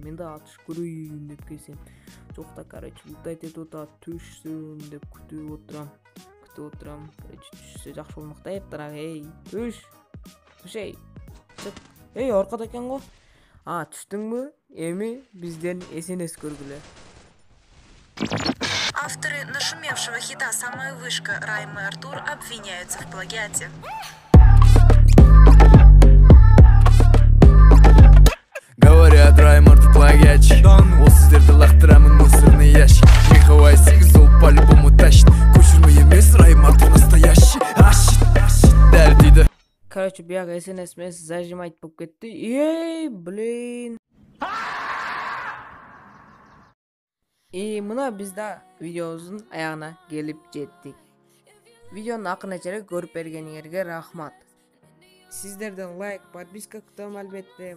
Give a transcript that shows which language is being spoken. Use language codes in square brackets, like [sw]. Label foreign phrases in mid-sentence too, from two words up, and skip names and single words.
[ky] Мен да атыш көрөйүн деп келсем. Жок да, короче, лутать этип атат, түшсүн деп күтүп отурам. Короче, түшсө жакшы болмок да, эптарак. Түш. Чык. Аркада экен го. Түштүңбү? Эми бизден СНС көргүлө. [ru] Авторы нашумевшего хита «Самая вышка» Райм и Артур обвиняются в плагиате. Говорят, Райм Артур плагиатчик. [ky] Ол сиздерди лактырамын [ru] мусорный ящик. Миховая 8 ол по-любому тащит. [ky] Көчүрмө эмес, [ru] Райм Артур настоящий. [kk] Дәл дейді. [ru] Короче, [ky] бияга СНС менен зажим айтып болуп кетти. [ru] Блин. [ky] Мына биз да видеобуздун аягына келип жеттик. Видеону акырына чейин көрүп бергениңерге рахмат. Сиздерден лайк, подписка күтөм албетте.